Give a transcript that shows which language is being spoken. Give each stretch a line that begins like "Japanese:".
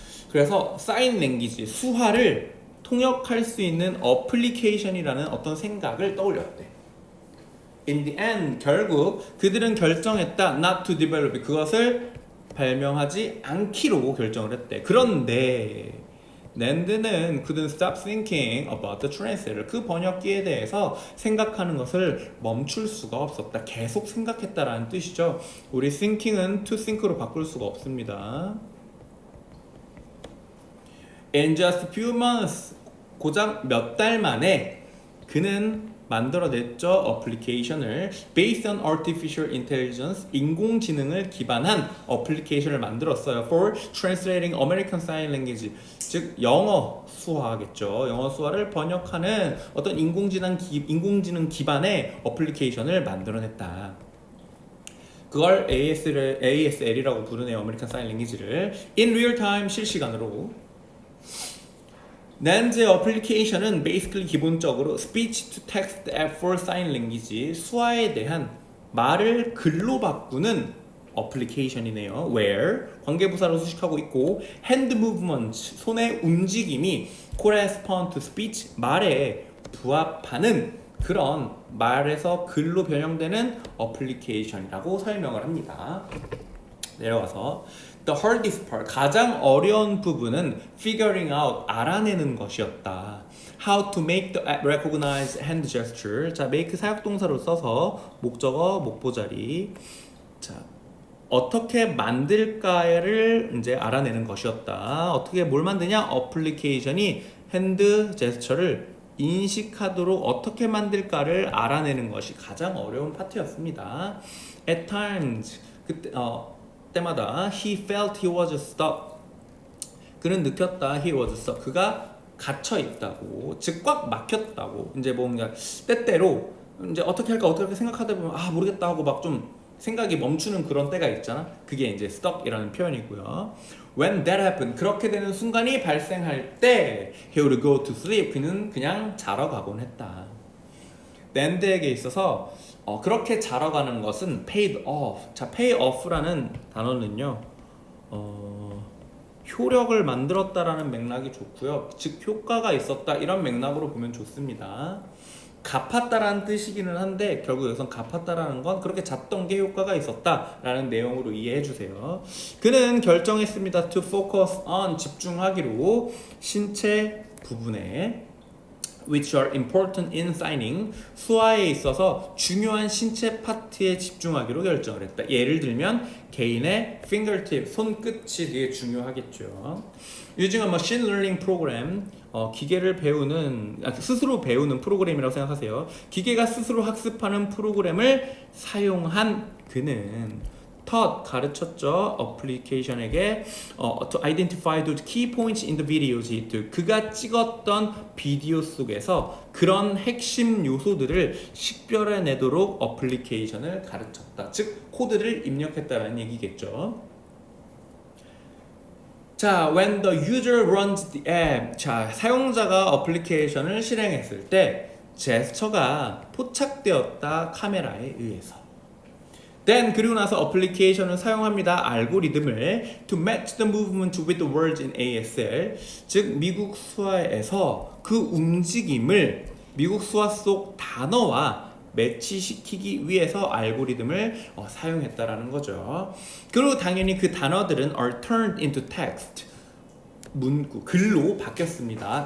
Korean: 그래서 사인 랭귀지, 수화를 통역할 수 있는 어플리케이션이라는 어떤 생각을 떠올렸대.
English: In the end,
Korean: 결국 그들은 결정했다.
English: Not to develop.
Korean: 그것을 발명하지 않기로 결정을 했대. 그런데 낸드는
English: couldn't stop thinking about the translator.
Korean: 그 번역기에 대해서 생각하는 것을 멈출 수가 없었다. 계속 생각했다라는 뜻이죠. 우리 thinking은 to think로 바꿀 수가 없습니다.
English: In just a few months,
Korean: 고작 몇 달 만에 그는 만들어냈죠. 어플리케이션을
English: based on artificial intelligence,
Korean: 인공지능을 기반한 어플리케이션을 만들었어요.
English: For translating American Sign Language,
Korean: 즉 영어 수화겠죠. 영어 수화를 번역하는 어떤 인공지능 기반의 어플리케이션을 만들어냈다. 그걸 ASL이라고 부르네요.
English: American Sign Language를 in real time,
Korean: 실시간으로. 낸즈의 어플리케이션은 basically 기본적으로
English: speech to text app for sign language,
Korean: 수화에 대한 말을 글로 바꾸는 어플리케이션이네요. where 관계부사로 수식하고 있고
English: hand movement,
Korean: 손의 움직임이
English: correspond to speech,
Korean: 말에 부합하는 그런 말에서 글로 변형되는 어플리케이션이라고 설명을 합니다. 내려가서
English: The hardest part,
Korean: 가장 어려운 부분은
English: figuring out,
Korean: 알아내는 것이었다.
English: How to make the app recognize hand gesture.
Korean: 자, make 사역동사로 써서 목적어, 목보자리. 자, 어떻게 만들까를 이제 알아내는 것이었다. 어떻게 뭘 만드냐? 어플리케이션이 핸드 제스처를 인식하도록 어떻게 만들까를 알아내는 것이 가장 어려운 파트였습니다.
English: At times,
Korean: 때마다
English: he felt he was stuck.
Korean: 그는 느꼈다.
English: he was stuck.
Korean: 그가 갇혀 있다고. 즉 꽉 막혔다고. 이제 뭔가 때때로 이제 어떻게 할까 생각하다 보면 모르겠다 하고 막 좀 생각이 멈추는 그런 때가 있잖아. 그게 이제 stuck이라는 표현이고요.
English: When that happened,
Korean: 그렇게 되는 순간이 발생할 때
English: he would go to sleep.
Korean: 그는 그냥 자러 가곤 했다. 낸드에게 있어서 그렇게 자러 가는 것은 paid off. 자, pay off라는 단어는요, 효력을 만들었다라는 맥락이 좋고요. 즉 효과가 있었다 이런 맥락으로 보면 좋습니다. 갚았다라는 뜻이기는 한데 결국 여기서 갚았다라는 건 그렇게 잤던 게 효과가 있었다라는 내용으로 이해해 주세요. 그는 결정했습니다.
English: To focus on,
Korean: 집중하기로 신체 부분에
English: which are important in signing,
Korean: 수화에 있어서 중요한 신체 파트에 집중하기로 결정을 했다. 예를 들면 개인의 fingertip, 손끝이 되게 중요하겠죠.
English: Using a machine learning program,
Korean: 기계를 배우는, 스스로 배우는 프로그램이라고 생각하세요. 기계가 스스로 학습하는 프로그램을 사용한 그는 taught, 가르쳤죠.
English: 어플리케이션에게 to identify those key points in the videos.
Korean: 그가 찍었던 비디오 속에서 그런 핵심 요소들을 식별해내도록 어플리케이션을 가르쳤다. 즉 코드를 입력했다는 얘기겠죠.
English: 자, when the user runs the app.
Korean: 자, 사용자가 어플리케이션을 실행했을 때 제스처가 포착되었다. 카메라에 의해서. Then 그리고 나서 어플리케이션을 사용합니다.
English: 알고리즘을 to match the movement with the words in ASL.
Korean: 즉 미국 수화에서 그 움직임을 미국 수화 속 단어와 매치시키기 위해서 알고리즘을 사용했다라는 거죠. 그리고 당연히 그 단어들은
English: are turned into text.
Korean: 문구, 글로 바뀌었습니다.